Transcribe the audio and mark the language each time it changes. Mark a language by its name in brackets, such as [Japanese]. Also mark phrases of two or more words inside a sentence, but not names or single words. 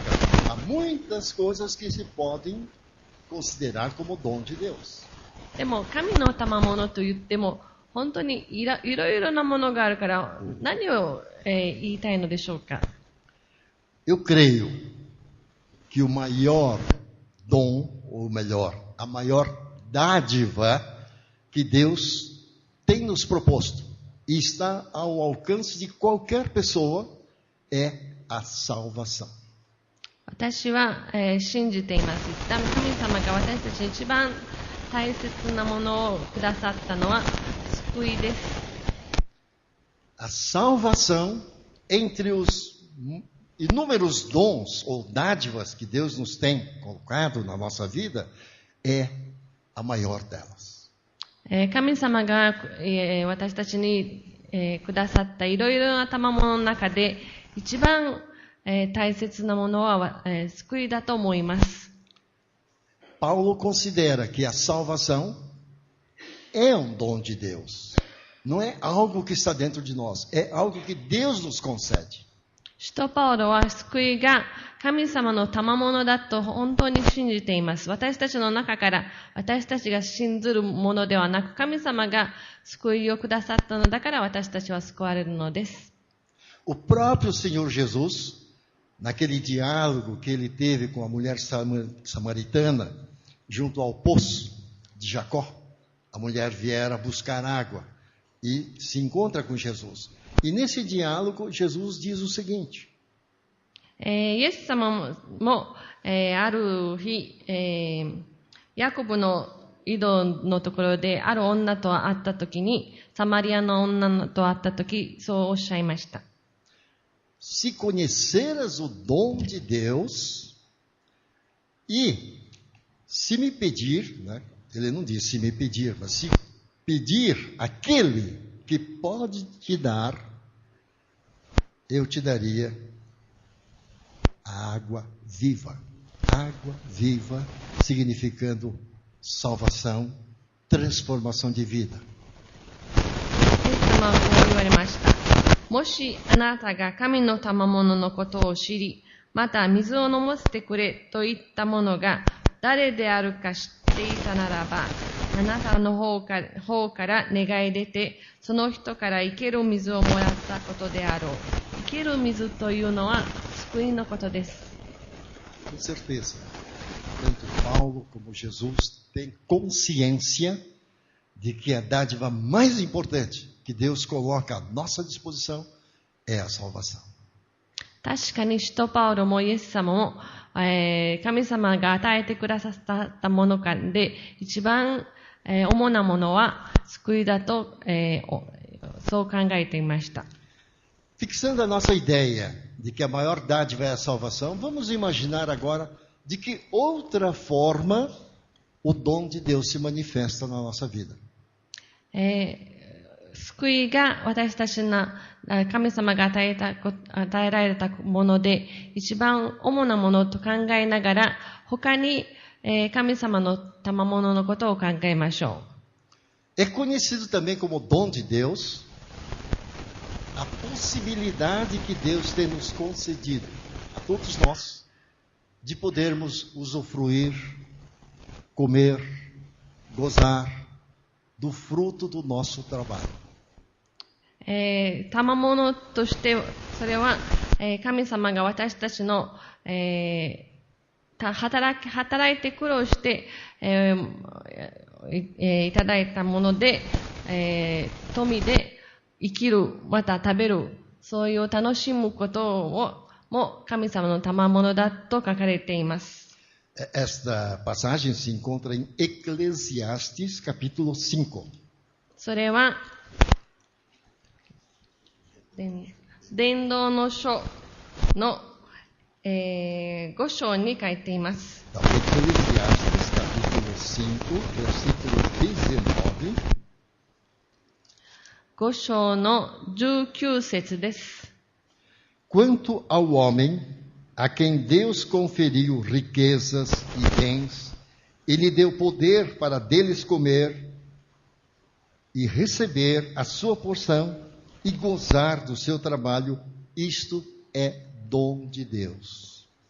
[Portuguese] Há muitas coisas que se podem considerar como dom de Deus. [Japanese] でも神の賜物と言っても本当にいろいろなものがあるから何を、言いたいのでしょうか。 [Portuguese] Eu creio que o maior dom, ou melhor, a maior dádiva que Deus tem nos proposto e está ao alcance de qualquer pessoa é a salvação. [Japanese] 私は、信じています。神様が私たちに一番大切なものをくださったのは救いです。 [Portuguese] A salvação, entre os inúmeros dons ou dádivas que Deus nos tem colocado na nossa vida, é a maior delas. [Japanese] 神様が、私たちに、くださったいろいろな賜物の中で一番、大切なものは、救いだと思います。 [Portuguese] Paulo considera que a salvação é um dom de Deus. Não é algo que está dentro de nós, é algo que Deus nos concede. [Japanese] 使徒パウロは救いが神様の賜物だと本当に信じています。私たちの中から私たちが信ずるものではなく、神様が救いをくださったのだから私たちは救われるのです。 [Portuguese] O próprio Senhor Jesus, naquele diálogo que ele teve com a mulher samaritana, junto ao poço de Jacó, a mulher viera buscar água e se encontra com Jesus. E nesse diálogo, Jesus diz o seguinte: [Japanese] イエス様も、ある日、ヤコブの井戸のところである女と会ったときに、サマリアの女と会ったとき、そうおっしゃいました。 [Portuguese] Se conheceras o dom de Deus e se me pedir, né? Ele não diz se me pedir, mas se pedir aquele que pode te dar, eu te daria a água viva. Água viva significando salvação, transformação de vida. [Japanese] イエス様はこう言われました。もしあなたが神の賜物のことを知り、また水を飲ませてくれと言ったものが誰であるか知っていたならば、あなたの方から願い出て、その人から生ける水をもらったことであろう。生ける水というのは救いのことです。 [Portuguese] Com certeza, tanto Paulo como Jesus têm consciência de que a dádiva mais importante que Deus coloca à nossa disposição é a salvação. [Japanese] 確かに使徒パウロもイエス様も、神様が与えてくださったものからで一番、主なものは救いだと、そう考えていました。 [Portuguese] Fixando a nossa ideia de que a maior dádiva é a salvação, vamos imaginar agora de que outra forma o dom de Deus se manifesta na nossa vida. [Japanese] 救いが私たちの神様が与えられたもので一番主なものと考えながら他に神様の賜物のことを考えましょ [Portuguese] う。É conhecido também como dom de Deus a possibilidade que Deus tem nos concedido a todos nós de podermos usufruir, comer, gozar do fruto do nosso trabalho. [Japanese] 賜物としてそれは、神様が私たちの、働いて苦労して、いただいたもので、富で生きる、また食べる、そういう楽しむことをも神様の賜物だと書かれています。 [Portuguese] Esta passagem se encontra em Eclesiastes, capítulo 5. [Japanese] それは伝道の書の、5章に書いています。 [Portuguese] Então, Eclesiastes, capítulo 5, versículo 19. [Japanese] 5 章の19節です。 [Portuguese] Quanto ao homem a quem Deus conferiu riquezas e bens, e lhe deu poder para deles comer e receber a sua porção e gozar do seu trabalho, isto é dom de Deus.